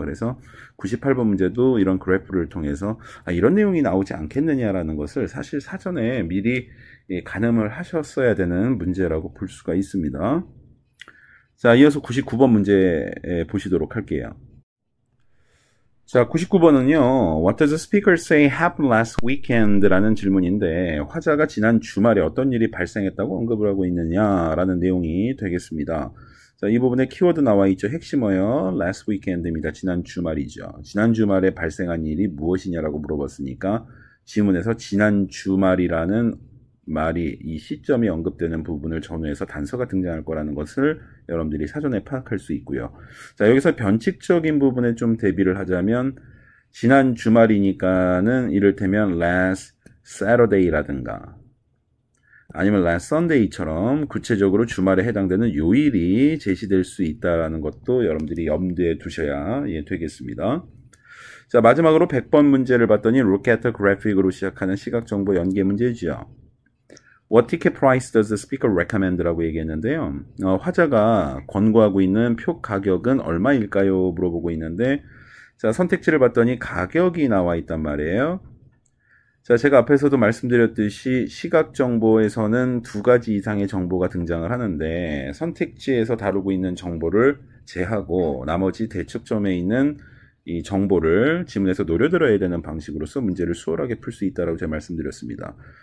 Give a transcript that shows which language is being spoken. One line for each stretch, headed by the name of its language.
Korean: 그래서 98번 문제도 이런 그래프를 통해서 이런 내용이 나오지 않겠느냐라는 것을 사실 사전에 미리 가늠을 하셨어야 되는 문제라고 볼 수가 있습니다. 자, 이어서 99번 문제 보시도록 할게요. 자, 99번은요.
English: What does the speaker say happened last weekend?
Korean: 라는 질문인데 화자가 지난 주말에 어떤 일이 발생했다고 언급을 하고 있느냐라는 내용이 되겠습니다. 자, 이 부분에 키워드 나와 있죠. 핵심어요. last weekend입니다. 지난 주말이죠. 지난 주말에 발생한 일이 무엇이냐라고 물어봤으니까 지문에서 지난 주말이라는 말이 이 시점이 언급되는 부분을 전후해서 단서가 등장할 거라는 것을 여러분들이 사전에 파악할 수 있고요. 자, 여기서 변칙적인 부분에 좀 대비를 하자면 지난 주말이니까는 이를테면 last Saturday라든가 아니면 last Sunday처럼 구체적으로 주말에 해당되는 요일이 제시될 수 있다는 것도 여러분들이 염두에 두셔야 되겠습니다. 자, 마지막으로 100번 문제를 봤더니
English: Look at the graphic
Korean: 으로 시작하는 시각정보 연계 문제죠.
English: What ticket price does the speaker recommend?
Korean: 라고 얘기했는데요. 화자가 권고하고 있는 표 가격은 얼마일까요? 물어보고 있는데 자, 선택지를 봤더니 가격이 나와 있단 말이에요. 자, 제가 앞에서도 말씀드렸듯이 시각정보에서는 2가지 이상의 정보가 등장을 하는데 선택지에서 다루고 있는 정보를 제하고 나머지 대척점에 있는 이 정보를 지문에서 노려들어야 되는 방식으로서 문제를 수월하게 풀 수 있다고 제가 말씀드렸습니다.